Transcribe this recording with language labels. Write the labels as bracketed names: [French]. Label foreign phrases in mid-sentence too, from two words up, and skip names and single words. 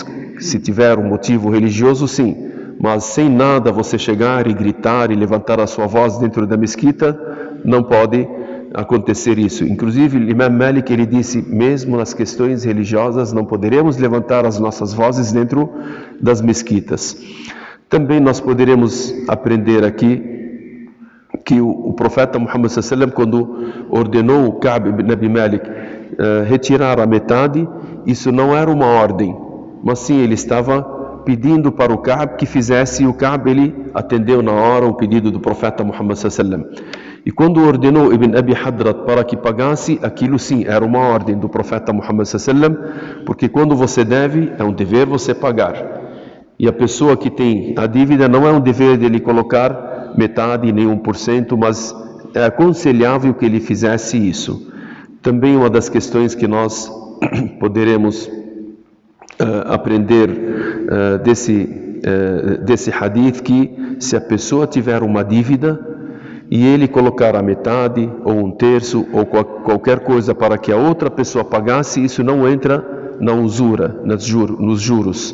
[Portuguese] Se tiver um motivo religioso, sim. Mas sem nada você chegar e gritar e levantar a sua voz dentro da mesquita, não pode acontecer isso. Inclusive, o Imam Malik, ele disse, mesmo nas questões religiosas, não poderemos levantar as nossas vozes dentro das mesquitas. Também nós poderemos aprender aqui que o profeta Muhammad [Arabic] صلى الله عليه وسلم, [Portuguese] quando ordenou o Ka'b ibn Abi Malik retirar a metade, isso não era uma ordem, mas sim ele estava pedindo para o Ka'b que fizesse, e o Ka'b ele atendeu na hora o pedido do profeta Muhammad [Arabic] صلى الله عليه وسلم. [Portuguese] E quando ordenou Ibn Abi Hadrat para que pagasse, aquilo sim era uma ordem do profeta Muhammad [Arabic] صلى الله عليه وسلم, [Portuguese] porque quando você deve, é um dever você pagar. E a pessoa que tem a dívida não é um dever dele colocar metade nem 1%, mas é aconselhável que ele fizesse isso. Também uma das questões que nós poderemos aprender desse hadith, que se a pessoa tiver uma dívida e ele colocar a metade ou 1/3 ou qualquer coisa para que a outra pessoa pagasse, isso não entra na usura, nos juros.